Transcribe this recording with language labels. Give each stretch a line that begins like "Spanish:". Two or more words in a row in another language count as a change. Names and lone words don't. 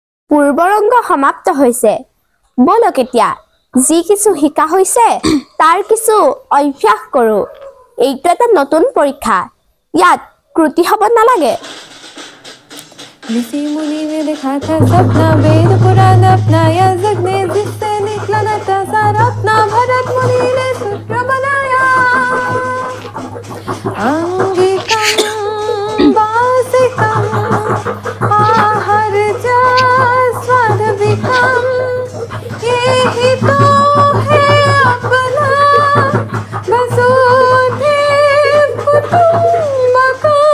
Assamese: পূৰ্বৰংগ সমাপ্ত হৈছে বলক এতিয়া যি কিছু শিকা হৈছে তাৰ কিছু অভ্যাস কৰো এইটো এটা নতুন পৰীক্ষা ইয়াত ত্ৰুটি হ'ব নালাগে
Hindi: ऋषि मुनि ने देखा था सपना वेद पुराण अपनाया जग ने जिससे निकला न था सारा अपना भरत मुनि ने सूत्र बनाया
Sanskrit: अंगिकं वासिकं आहर जा स्वादविकं
Hindi: यही तो है अपना
Sanskrit: वसुधैव कुटुम्बकम्